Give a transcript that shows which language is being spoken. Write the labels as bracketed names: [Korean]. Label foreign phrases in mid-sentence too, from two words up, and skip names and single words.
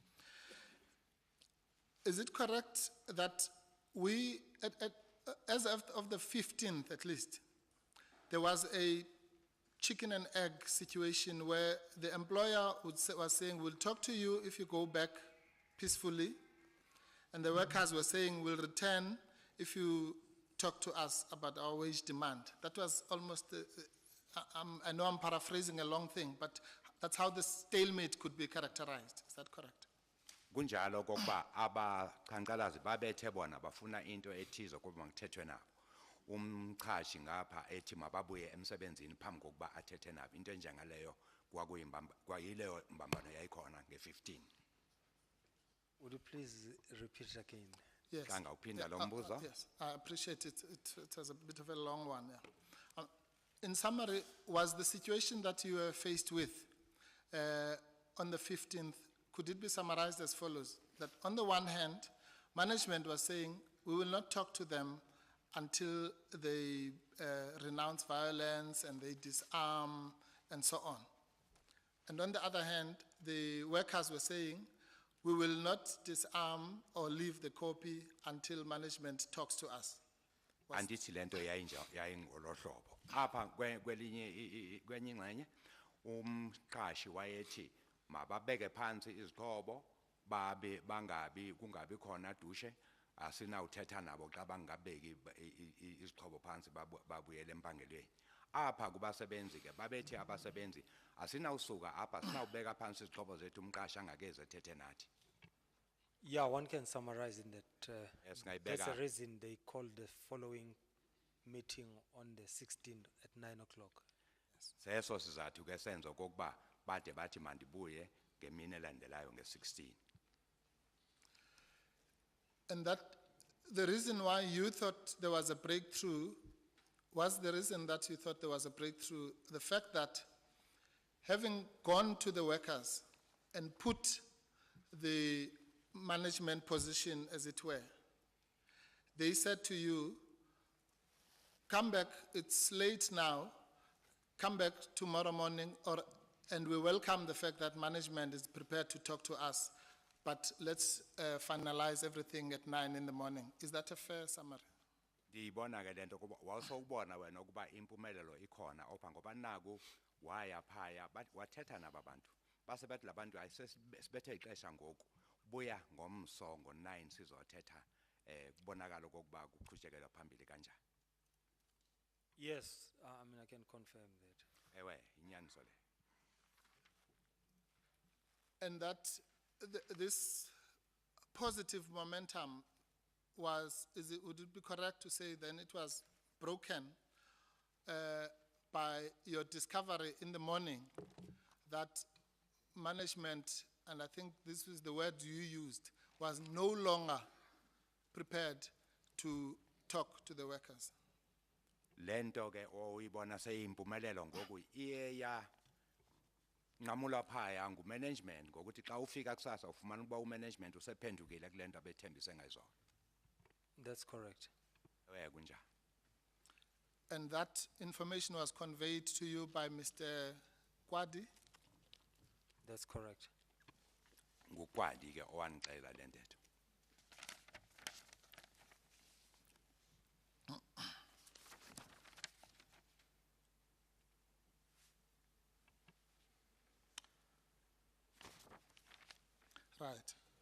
[English] Is it correct that we, as of the 15th at least, there was a chicken and egg situation where the employer was saying, we'll talk to you if you go back peacefully, and the workers were saying, we'll return if you talk to us about our wage demand. That was almost, I know I'm paraphrasing a long thing, but that's how the stalemate could be characterized. Is that correct? [Xhosa] Kunjalo kokuba abaqhankqalazi babethe bona bafuna into ethize kuba ngithethwe nabo umchashi ngapha ethi mababuye emsebenzini phambi kokuba athethe nabo into enjengaleyo kwayileyo mbambano yayikhona nge15. [English] Would you please repeat it again? Yes. [Xhosa] Kanga uphinda lo mbuzo? [English] Yes, I appreciate it. It was a bit of a long one. Yeah. In summary, was the situation that you were faced with on the 15th, could it be summarized as follows? That on the one hand, management was saying, we will not talk to them until they renounce violence and they disarm and so on. And on the other hand, the workers were saying, we will not disarm or leave the copy until management talks to us. [Xhosa] Andithi lento yayingolo hlobo. Apha kwenye ingxenye umqashi wayethi mababeke phansi izixhobo kungabi khona dushe asinawuthetha nabo xa bangabeki izixhobo phansi babuyele empangelweni. Apha kubasebenzi ke babethi abasebenzi asinawusuka apha sinawubeka phansi izixhobo zethu umqashi angakeze ethethe nathi. [English] Yeah, one can summarize in that. Yes, That's the [Xhosa] ngayibeka. [English] reason they called the following meeting on the 16th at 9 o'clock. [Xhosa] Seso sizathu ke senzo kokuba bade bathi mandibuye ngemini elandelayo nge16. [English] And that the reason why you thought there was a breakthrough was the reason that you thought there was a breakthrough, the fact that having gone to the workers and put the management position, as it were, they said to you, come back, it's late now, come back tomorrow morning, and we welcome the fact that management is prepared to talk to us, but let's finalize everything at 9 in the morning. Is that a fair summary? [Xhosa] Ndiyibona ke lento kuba wawusowubona wena ukuba impumelelo ikhona opha ngoba naku waya phaya wathetha nabantu base bathi labantu ayisibethe ixesha ngoku buya ngomso ngo9 sizothetha kubonakala kokuba kuqhubekela phambili kanjani. [English] Yes, I mean, I can confirm that. [Xhosa] Ewe inyaniso le. [English] And that this positive momentum would it be correct to say then it was broken by your discovery in the morning that management, and I think this is the word you used, was no longer prepared to talk to the workers? [Xhosa] Lento ke oyibona seyimpumelelo ngoku iyeya nqamula phaya ngumanagement ngokuthi xa ufika kusasa ufumana ukuba umanagement usephendukile kulento abethembise ngayizona. [English] That's correct. [Xhosa] Ewe kunjani. [English] And that information was conveyed to you by Mr. Kwadi? That's correct. [Xhosa] Ngukwadi ke owanixela le ntetho. [English] Right.